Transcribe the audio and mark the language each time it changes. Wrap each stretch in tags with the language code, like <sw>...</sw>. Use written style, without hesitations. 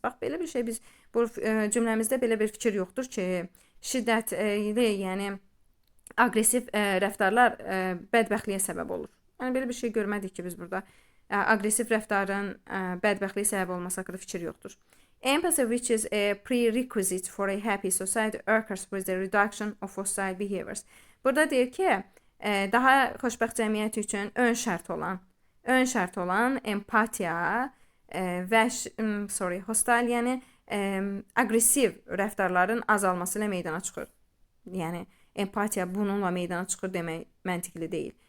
<az>Bax, belə bir şey biz bu cümləmizdə belə bir fikir yoxdur ki, şiddətli, yəni aqressiv rəftarlar bədbəxtliyə səbəb olur. Yəni belə bir şey görmədik ki, biz burada aqressiv rəftarın bədbəxtliyə səbəb olması haqqında fikir yoxdur.</az> <en>Empathy, which is a prerequisite for a happy society, occurs with the reduction of hostile behaviors.</en> <az>Burada deyir ki, daha xoşbəxt cəmiyyət üçün ön şərt olan empatiya və hostile, yəni aqressiv rəftarların azalması ilə meydana çıxır. Yəni empatiya bununla meydana çıxır demək məntiqli deyil.</az>